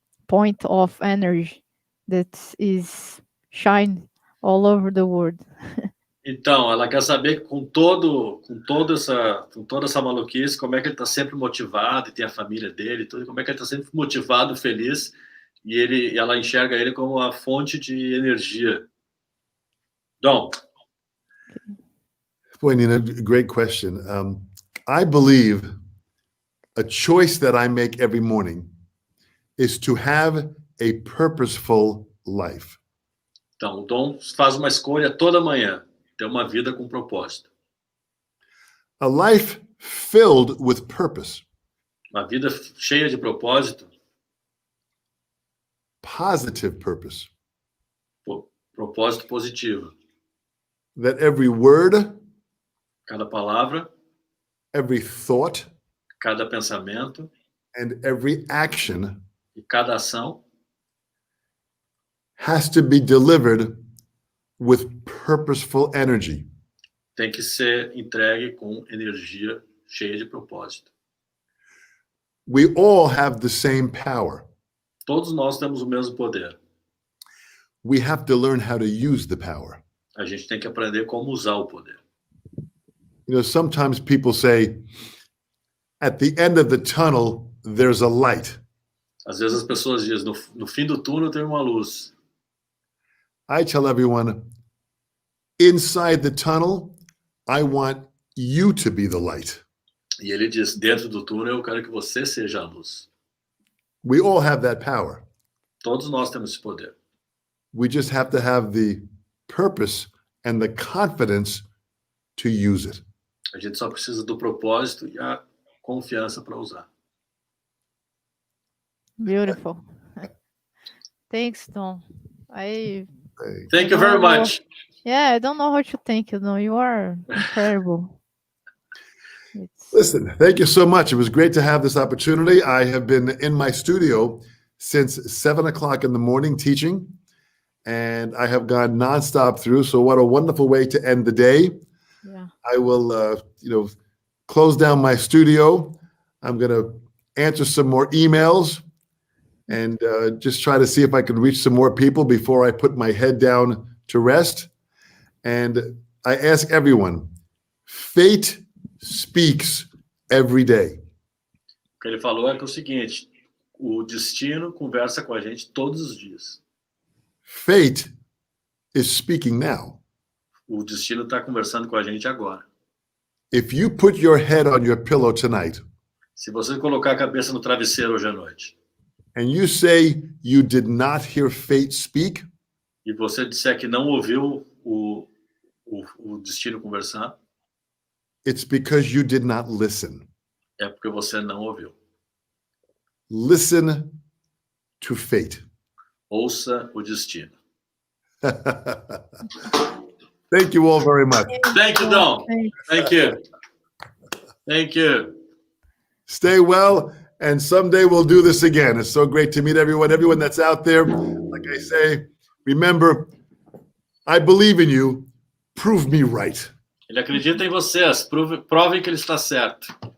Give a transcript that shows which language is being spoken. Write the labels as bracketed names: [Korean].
[English] point of energy that is shine all over the world. [Portuguese] Então, ela quer saber com toda essa maluquice, como é que ele está sempre motivado e tem a família dele, tudo, como é que ele está sempre motivado, feliz, e ela enxerga ele como a fonte de energia. [English] Dom. Boy, Nina, great question. I believe a choice that I make every morning is to have a purposeful life. [Portuguese] Então, o Dom faz uma escolha toda manhã, ter uma vida com propósito. [English] A life filled with purpose, [Portuguese] Uma vida cheia de propósito, [English] positive purpose, [Portuguese] propósito positivo. [English] that every word, [Portuguese] Cada palavra, [English] every thought, [Portuguese] cada pensamento [English] and every action [Portuguese] e cada ação [English] has to be delivered with purposeful energy. [Portuguese] tem que ser entregue com energia cheia de propósito. [English] We all have the same power. [Portuguese] Todos nós temos o mesmo poder. [English] We have to learn how to use the power. [Portuguese] A gente tem que aprender como usar o poder. [English] You know, sometimes people say, at the end of the tunnel, there's a light. [Portuguese] Às vezes as pessoas dizem, no fim do túnel tem uma luz. [English] I tell everyone, inside the tunnel, I want you to be the light. [Portuguese] E ele diz, dentro do túnel eu quero que você seja a luz. [English] We all have that power. [Portuguese] Todos nós temos esse poder. [English] We just have to have the purpose and the confidence to use it. [Portuguese] A gente só precisa do propósito e a confiança para usar. [English] Beautiful. Thanks, Dom. Thank you very much. Yeah, I don't know how to thank you, Dom. You are incredible. Listen, thank you so much. It was great to have this opportunity. I have been in my studio since 7 o'clock in the morning teaching, and I have gone nonstop through. So what a wonderful way to end the day. Yeah. I will, close down my studio. I'm going to answer some more emails and just try to see if I can reach some more people before I put my head down to rest. And I ask everyone, fate speaks every day. [Portuguese] O que ele falou é que é o seguinte, o destino conversa com a gente todos os dias. [English] Fate is speaking now. [Portuguese] O destino está conversando com a gente agora. [English] If you put your head on your pillow tonight [Portuguese] Se você colocar a cabeça no travesseiro hoje à noite [English] and you say you did not hear fate speak, [Portuguese] e você disser que não ouviu o destino conversar, [English] it's because you did not listen. [Portuguese] é porque você não ouviu. [English] Listen to fate. [Portuguese] Ouça o destino. [English] Thank you all very much. Thank you, Dom. Thank you. Thank you. Stay well, and someday we'll do this again. It's so great to meet everyone that's out there. Like I say, remember, I believe in you. Prove me right. [Portuguese] Ele acredita em vocês. Provem que ele está certo.